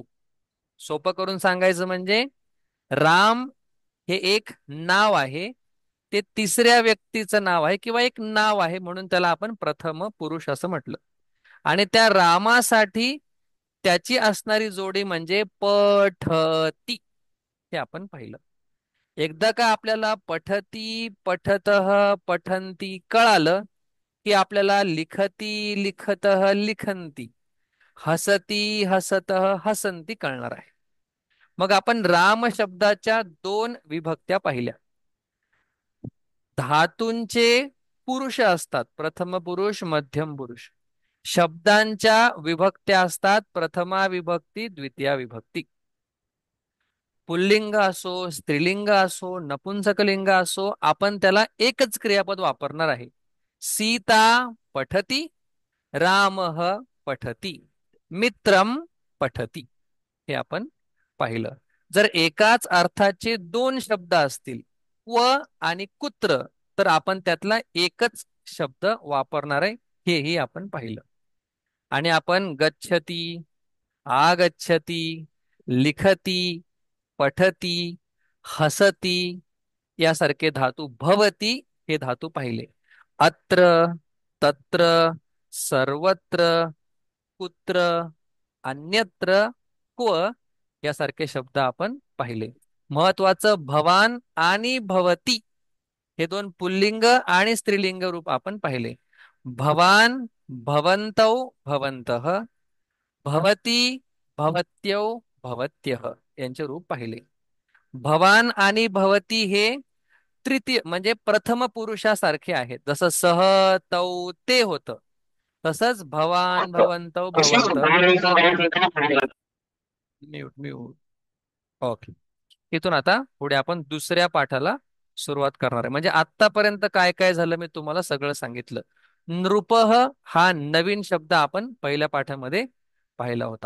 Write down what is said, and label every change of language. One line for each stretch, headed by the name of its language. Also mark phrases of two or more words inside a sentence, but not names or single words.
Marathi: सोपं करून सांगायचं म्हणजे राम हे एक नाव आहे, ते तिसऱ्या व्यक्तीचं नाव आहे किंवा एक नाव आहे म्हणून त्याला आपण प्रथम पुरुष असं म्हटलं. आणि त्या रामासाठी त्याची असणारी जोडी म्हणजे पठती हे आपण पाहिलं. एकदा का आपल्याला
Sanskrit: पठती पठतः पठंती
Marathi: कळालं की आपल्याला
Sanskrit: लिखती लिखतः लिखंती हसती हसतः हसंती
Marathi: कळणार आहे. मग आपण राम शब्दाच्या दोन विभक्त्या पाहिल्या. धातूंचे पुरुष असतात, प्रथम पुरुष मध्यम पुरुष. शब्दांच्या विभक्त्या असतात, प्रथमा विभक्ती द्वितीया विभक्ती. पुल्लिंग असो स्त्रीलिंग असो नपुंसकलिंग असो आपण त्याला एकच क्रियापद वापरणार आहे.
Sanskrit: सीता पठती, रामः पठती, मित्रम पठती
Marathi: हे आपण पाहिलं. जर एकाच अर्थाचे दोन शब्द असतील व आणि कुत्र तर आपण त्यातला एकच शब्द वापरणार आहे, हेही आपण पाहिलं. आणि आपण
Sanskrit: गच्छती आगच्छती लिखती पठती हसती
Marathi: यासारखे धातू भवती हे धातू पाहिले.
Sanskrit: अत्र तत्र सर्वत्र कुत्र अन्यत्र क्व
Marathi: यासारखे शब्द आपण पाहिले. महत्वाचं भवान आणि भवती हे दोन पुल्लिंग आणि स्त्रीलिंग रूप आपण पाहिले.
Sanskrit: भवान भवन्तौ भवन्तः, भवती भवत्यौ भवत्यः
Marathi: यांचे रूप पाहिले. भवान आणि भवती हे तृतीय म्हणजे प्रथम पुरुषासारखे आहेत. जसं
Sanskrit: सह तौ ते
Marathi: होतं तसंच
Sanskrit: भवान भवन्तौ भवंत.
English: mute mute. okay.
Marathi: इथून आता पुढे आपण दुसऱ्या पाठाला सुरुवात करणार आहे. म्हणजे आतापर्यंत काय काय झालं मी तुम्हाला सगळं सांगितलं. नृपः हा नवीन शब्द आपण पहिल्या पाठामध्ये पाहिला होता.